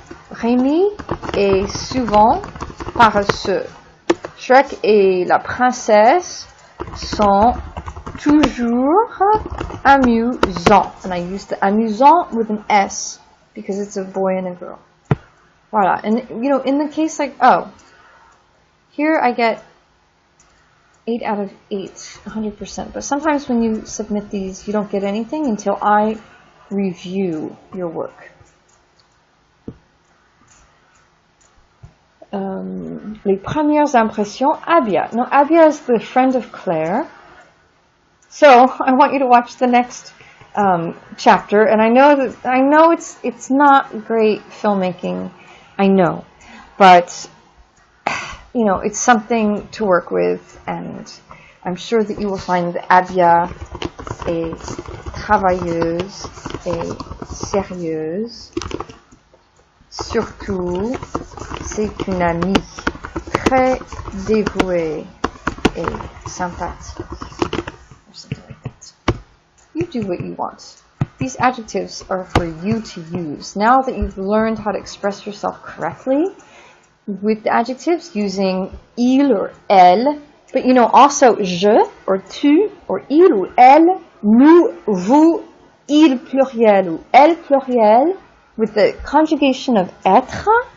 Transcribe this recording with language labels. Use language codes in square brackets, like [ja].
[fr] Rémi est souvent paresseux. Shrek et la princesse sont toujours amusants. [en] And I use the amusant with an S because it's a boy and a girl. Voilà. And, in the case like, here I get 8 out of 8, 100%. But sometimes when you submit these, you don't get anything until I review your work. [fr] Les premières impressions, [en] Abia. Now, Abia is the friend of Claire. So, I want you to watch the next chapter. And I know it's not great filmmaking. I know. But it's something to work with, and I'm sure that you will find that Abia [fr] est travailleuse et sérieuse. Surtout, c'est une amie très dévouée et sympathique. [en] Or something like that. You do what you want. These adjectives are for you to use. Now that you've learned how to express yourself correctly, with the adjectives using il or elle, but also je or tu or [fr] il ou elle, nous, vous, il pluriel ou elle pluriel, [en] with the conjugation of être,